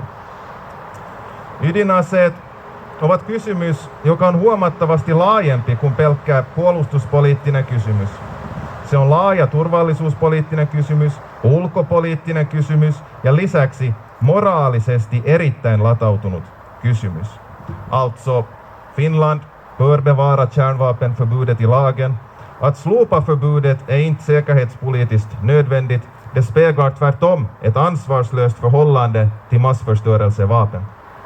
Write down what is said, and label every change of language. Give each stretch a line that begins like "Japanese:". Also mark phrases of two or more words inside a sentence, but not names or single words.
Finnish: Ydinaseet ovat kysymys, joka on huomattavasti laajempi kuin pelkkä puolustuspoliittinen kysymys. Se on laaja turvallisuuspoliittinen kysymys, ulkopoliittinen kysymys ja lisäksi moraalisesti erittäin latautunut kysymys.
Swedish: Alltså, Finland bör bevara kärnvapenförbudet i lagen. Att slopa förbudet är inte säkerhetspolitiskt nödvändigt. Det speglar tvärtom ett ansvarslöst förhållande till massförstörelsevapen.